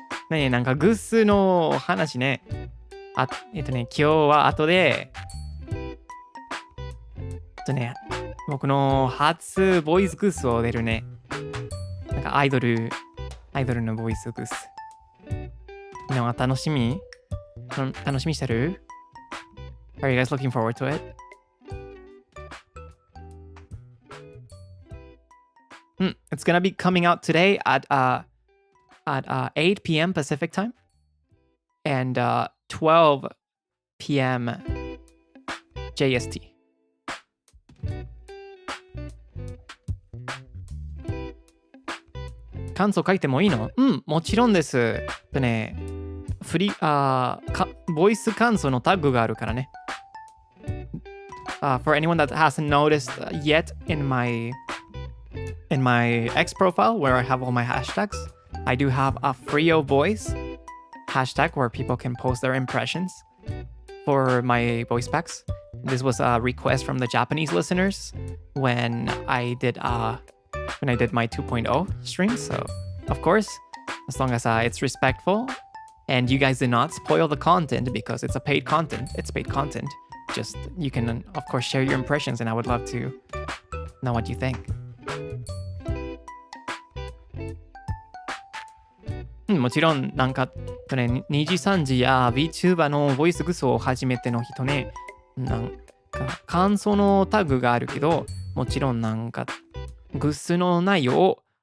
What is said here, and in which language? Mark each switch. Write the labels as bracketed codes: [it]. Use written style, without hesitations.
[ja] ねえ、なんかグッズの話ね。今日は後で、僕の初ボイスグッズを出るね。なんかアイドルのボイスグッズ。みんなは楽しみしてる？ [en] Are you guys looking forward to it? It's gonna be coming out today at 8 p.m. Pacific time and 12 p.m. JST. [ja] 感想書いてもいいの？もちろんです。ボイス感想のタグがあるからね。 [en] For anyone that hasn't noticed yet in my X profile where I have all my hashtags, I do have a Frio voice hashtag where people can post their impressions for my voice packs. This was a request from the Japanese listeners when I did my 2.0 stream. So, of course, as long as it's respectful and you guys did not spoil the content because it's paid content. Just you can, of course, share your impressions, and I would love to know what you think. [ja] もちろんなんか2時3時や VTuber のボイスグスを初めての人ね、なんか感想のタグがあるけど、もちろんなんかグスの内容を